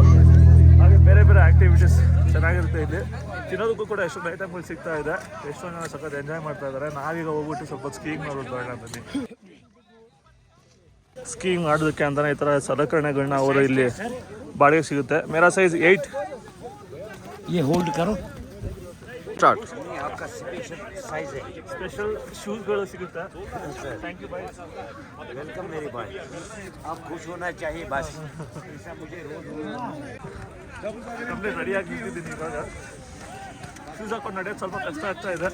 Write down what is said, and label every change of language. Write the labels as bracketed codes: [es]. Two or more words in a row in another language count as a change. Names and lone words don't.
[kn] ಹಾಗೆ ಬೇರೆ ಬೇರೆ ಆಕ್ಟಿವಿಟೀಸ್ ಚೆನ್ನಾಗಿರುತ್ತೆ. ಇಲ್ಲಿ ತಿನ್ನೋದಕ್ಕೂ ಕೂಡ ಎಷ್ಟೊಂದು ಐಟಮ್ಗಳು ಸಿಗ್ತಾ ಇದೆ. ಎಷ್ಟೊಂದು ಜನ ಸಖತ್ ಎಂಜಾಯ್ ಮಾಡ್ತಾ ಇದ್ದಾರೆ. ನಾವೀಗ ಹೋಗ್ಬಿಟ್ಟು ಸ್ವಲ್ಪ ಸ್ಕೀಯಿಂಗ್ ಮಾಡೋದು ಬೇಡ ಬನ್ನಿ. ಸ್ಕೀಯಿಂಗ್ ಮಾಡೋದಕ್ಕೆ ಅಂತಾನೆ ಈ ಥರ ಸಲಕರಣೆಗಳನ್ನ ಅವರು ಇಲ್ಲಿ ಬಾಡಿಗೆ ಸಿಗುತ್ತೆ. [hi] मेरा साइज़ 8. ये होल्ड करो ಸ್ಟಾರ್ಟ್. आपका स्पेशल साइज है. [kn] ಸ್ಪೆಷಲ್ ಶೂಸ್ಗಳು ಸಿಗುತ್ತೆ. [en] thank you boy. वेलकम [hi] मेरे भाई. आप खुश होना चाहिए बस. ऐसा मुझे रोज [kn] ನಮ್ಮದೇ ರೆಡಿಯಾಗಿ ನಿಂತಿದ್ದೀನಿ ಇವಾಗ. ಶೂಸ್ ಹಾಕೊಂಡು ನಡೆಯೋದು ಸ್ವಲ್ಪ ಕಷ್ಟ ಆಗ್ತಾ ಇದೆ.